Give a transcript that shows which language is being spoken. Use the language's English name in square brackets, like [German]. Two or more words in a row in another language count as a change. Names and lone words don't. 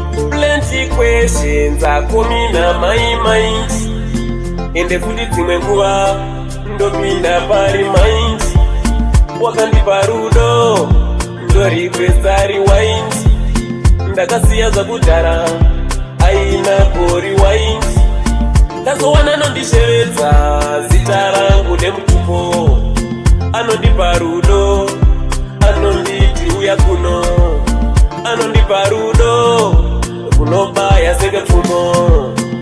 [English] Plenty questions are coming na my mind. [Shona] Ende futi dzimwe nguva ndopinda pari mind. Wakandipa rudo, ndo [English] request a rewind. [Shona] Ndakasiya zvakudhara, aina ku rewind. Ndazowana anondishevedza, zita rangu nemutupo. Anondipa rudo, anonditi uya kuno. Anondipa rudo, runobaya senge pfumo.